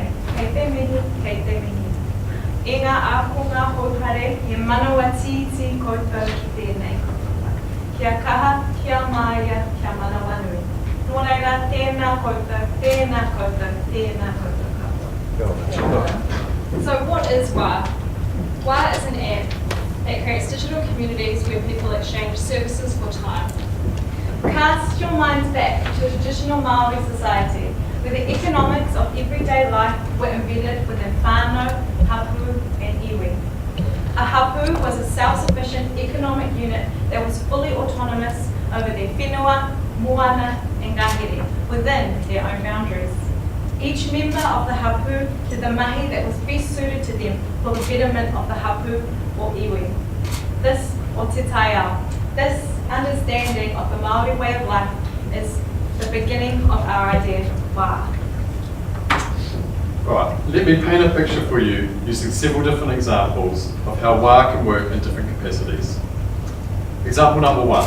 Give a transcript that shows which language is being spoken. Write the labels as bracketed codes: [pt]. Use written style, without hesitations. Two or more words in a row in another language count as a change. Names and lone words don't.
[mi] Kei te mihi, kei te mihi. I ngā ākonga hauhare, he manawa titi koutou ki tēnei koutou. Kia kaha, kia māia, kia manawa nui. Nō reira, tēnā koutou, tēnā koutou, tēnā koutou katoa. [en] So what is WA? WA is an app that creates digital communities where people exchange services for time. Cast your minds back to a traditional Māori society where the economics of everyday life were embedded within [mi] whānau, hapu [en] and iwi. A hapu was a self-sufficient economic unit that was fully autonomous over their [mi] whenua, moana [en] and ngahere within their own boundaries. Each member of the hapu did the mahi that was best suited to them for the betterment of the hapu or iwi. This, or [mi] te taiao, [en] this understanding of the Māori way of life is the beginning of our idea of wā. Right, let me paint a picture for you using several different examples of how wā can work in different capacities. Example number 1.